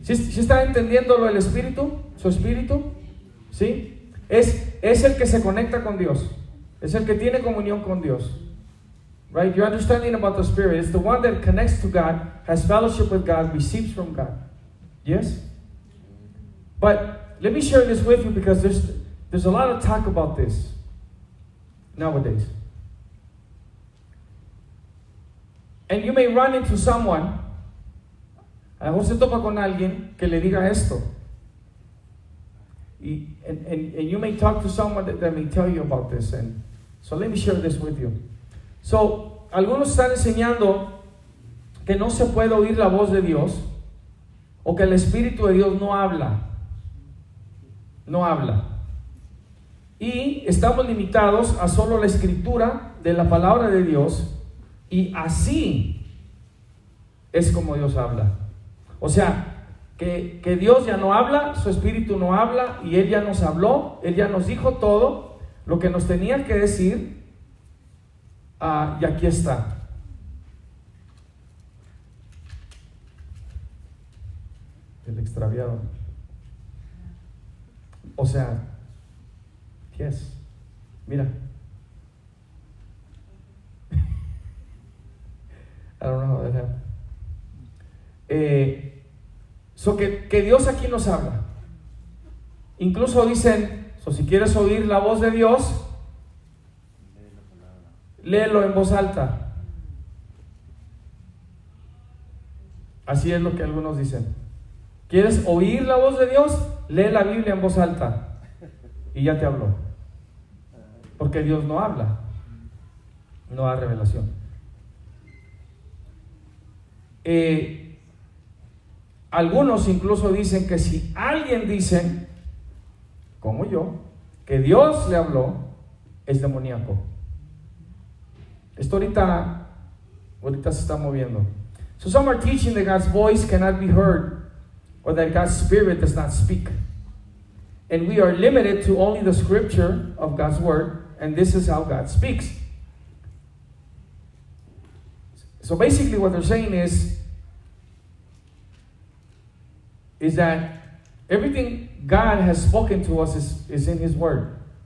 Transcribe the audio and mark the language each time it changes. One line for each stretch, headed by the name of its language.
Spanish: ¿Sí está entendiendo lo del espíritu? ¿Su espíritu? ¿Sí? Es el que se conecta con Dios. Es el que tiene comunión con Dios.
English: Right? You're understanding about the Spirit. It's the one that connects to God, has fellowship with God, receives from God. Yes? But let me share this with you because there's a lot of talk about this nowadays. And you may run into someone,
Spanish: a lo mejor se topa con alguien que le diga esto.
English: And you may talk to someone that may tell you about this. And so let me share this with you.
Spanish: So, algunos están enseñando que no se puede oír la voz de Dios o que el Espíritu de Dios no habla. No habla. Y estamos limitados a solo la escritura de la palabra de Dios y así es como Dios habla. O sea, que Dios ya no habla, su Espíritu no habla y Él ya nos habló, Él ya nos dijo todo lo que nos tenía que decir. Y aquí está. El extraviado. O sea, yes. Mira.
English: I don't know how that happened.
Spanish: Que Dios aquí nos habla. Incluso dicen, si quieres oír la voz de Dios, léelo en voz alta. Así es lo que algunos dicen. ¿Quieres oír la voz de Dios? Lee la Biblia en voz alta y ya te habló. Porque Dios no habla, no da revelación. Algunos incluso dicen que si alguien dice, como yo, que Dios le habló, es demoníaco. Esto ahorita se está moviendo.
English: So some are teaching that God's voice cannot be heard or that God's Spirit does not speak. And we are limited to only the scripture of God's word, and this is how God speaks. So basically what they're saying is that everything God has spoken to us is in His word.